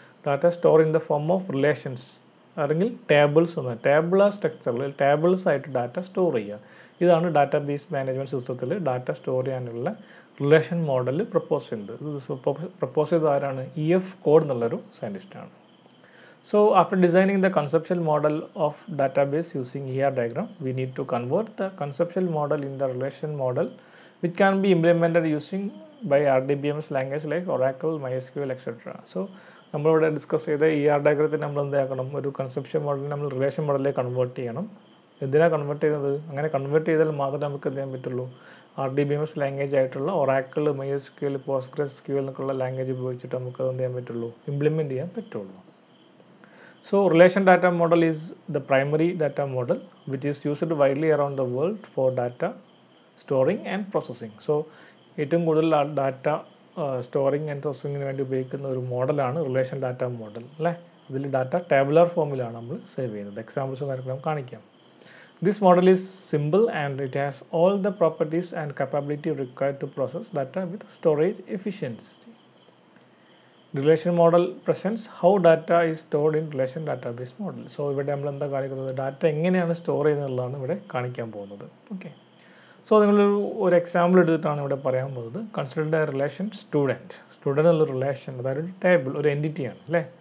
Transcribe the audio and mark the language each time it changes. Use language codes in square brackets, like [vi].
[en] data store in the form of relations [ml] അല്ലെങ്കിൽ tables എന്ന tabular സ്ട്രക്ചറിൽ ടേബിൾസ് ആയിട്ട് ഡാറ്റ സ്റ്റോർ ചെയ്യുക. ഇതാണ് ഡാറ്റാബേസ് മാനേജ്മെൻറ്റ് സിസ്റ്റത്തിൽ ഡാറ്റ സ്റ്റോർ ചെയ്യാനുള്ള റിലേഷൻ മോഡൽ പ്രപ്പോസ് ചെയ്യുന്നത്. ഇത് പ്രപ്പോസ് ചെയ്തത് ആരാണ്? EF കോഡ് എന്നുള്ളൊരു സയൻറ്റിസ്റ്റാണ്. [en] So after designing the conceptual model of database using diagram, we need to convert the conceptual model in the relation model which can be implemented using by RDBMS language like Oracle, MySQL, etc. [ml] So നമ്മളിവിടെ discuss ചെയ്ത ഡയഗ്രത്തിൽ നമ്മൾ എന്താക്കണം, ഒരു conception മോഡലിനെ നമ്മൾ relation മോഡലിലേക്ക് convert ചെയ്യണം. എന്തിനാണ് convert ചെയ്യുന്നത്? അങ്ങനെ കൺവേർട്ട് ചെയ്താൽ മാത്രമേ നമുക്ക് എന്ത് ചെയ്യാൻ പറ്റുള്ളൂ, RDBMS ലാംഗ്വേജ് ആയിട്ടുള്ള ഒറാക്കിൾ, MySQL, PostgreSQL എന്നൊക്കെയുള്ള ലാംഗ്വേജ് ഉപയോഗിച്ചിട്ട് നമുക്ക് എന്ത് ചെയ്യാൻ പറ്റുള്ളൂ, ഇംപ്ലിമെൻറ്റ് ചെയ്യാൻ പറ്റുള്ളൂ. [en] So relation data model is the primary data model which is used widely around the world for data storing and processing. [ml] So ഏറ്റവും കൂടുതൽ ഡാറ്റ സ്റ്റോറിങ് ആൻഡ് പ്രോസസ്സിങ്ങിന് വേണ്ടി ഉപയോഗിക്കുന്ന ഒരു മോഡലാണ് റിലേഷൻ ഡാറ്റ മോഡൽ അല്ലേ. ഇതിൽ ഡാറ്റ ടേബുലർ ഫോമിലാണ് നമ്മൾ സേവ് ചെയ്യുന്നത്. എക്സാമ്പിൾസും കാര്യങ്ങളും കാണിക്കാം. [en] This model is simple and it has all the properties and capability required to process data with storage efficiency. Relation model presents how data is stored in relation database model. [ml] So ഇവിടെ നമ്മൾ എന്താ കാണിക്കുന്നത്, data എങ്ങനെയാണ് store ചെയ്യുന്നതെന്നുള്ളതാണ് ഇവിടെ കാണിക്കാൻ പോകുന്നത്. Okay, so നിങ്ങളൊരു example എടുത്തിട്ടാണ് ഇവിടെ പറയാൻ പോകുന്നത്. [en] consider the relation student [ml] എന്നുള്ള റിലേഷൻ, അതായത് ഒരു ടേബിൾ, ഒരു എൻറ്റിറ്റിയാണ് അല്ലേ.